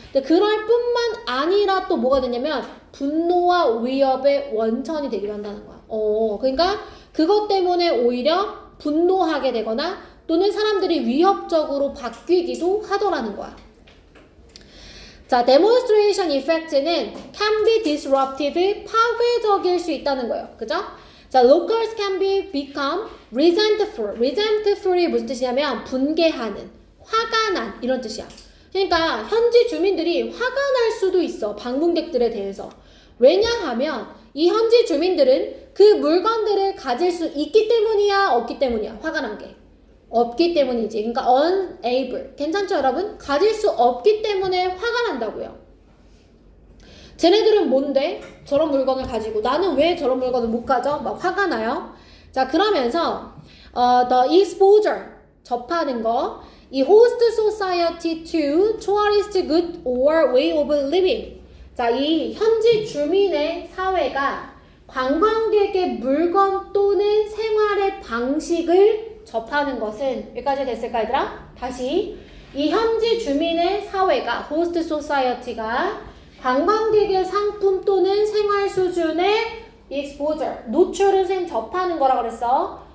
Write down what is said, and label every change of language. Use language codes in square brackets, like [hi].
[ko] 근데 그럴 뿐만 아니라 또 뭐가 되냐면 분노와 위협의 원천이 되기도 한다는 거야. 그러니까 그것 때문에 오히려 분노하게 되거나 또는 사람들이 위협적으로 바뀌기도 하더라는 거야. 자, demonstration effect는 [en] can be disruptive, [ko] 파괴적일 수 있다는 거예요. 그죠? [en] 자, locals can become resentful. [ko] resentful이 무슨 뜻이냐면 분개하는, 화가 난 이런 뜻이야. 그러니까 현지 주민들이 화가 날 수도 있어. 방문객들에 대해서. 왜냐하면 이 현지 주민들은 그 물건들을 가질 수 있기 때문이야, 없기 때문이야. 화가 난 게. 없기 때문이지. 그러니까 unable. 괜찮죠, 여러분? 가질 수 없기 때문에 화가 난다고요. 쟤네들은 뭔데? 저런 물건을 가지고 나는 왜 저런 물건을 못 가져? 막 화가 나요. 자, 그러면서 [en] the exposure [ko] 접하는 거, 이 [en] host society to tourist good or way of living. [ko] 자, 이 현지 주민의 사회가 관광객의 물건 또는 생활의 방식을 접하는 것은 여기까지 됐을까, 얘들아? 다시 이 현지 주민의 사회가 host society가 관광객의 상품 또는 생활 수준의 exposure, 노출은 쌤 접하는 거라 그랬어.